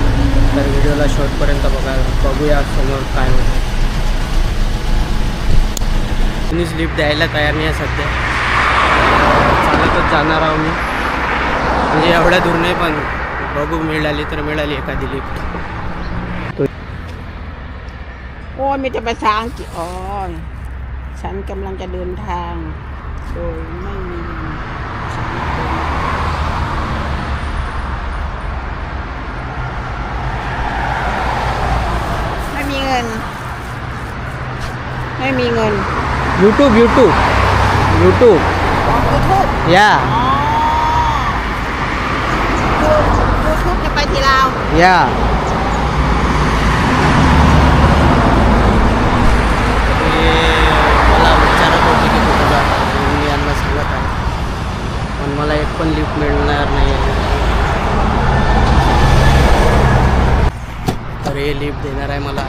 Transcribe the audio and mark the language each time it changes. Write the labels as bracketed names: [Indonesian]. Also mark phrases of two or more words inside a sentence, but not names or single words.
[Marathi] तर व्हिडिओला शेवटपर्यंत बघूया समोर काय होतं. कुणीच लिफ्ट द्यायला तयार नाही आहे सध्या. चालतच जाणार आहो मी. म्हणजे एवढ्या दूर नाही पण बघू मिळाली तर मिळाली एखादी लिफ्ट. [Thai] โอ้ยมีแต่ภาษาอังกฤษฉันกำลังจะเดินทางโดยไม่มีเงินไม่มีเงิน YouTube YouTube [Marathi] या [Thai] YouTube จะไปที่ลาว [Marathi] या मला विचारत होते की कुठं जाणार. मी यांना सांगत आहे पण मला एक पण लिफ्ट मिळणार नाही आहे. तर हे लिफ्ट देणार आहे मला.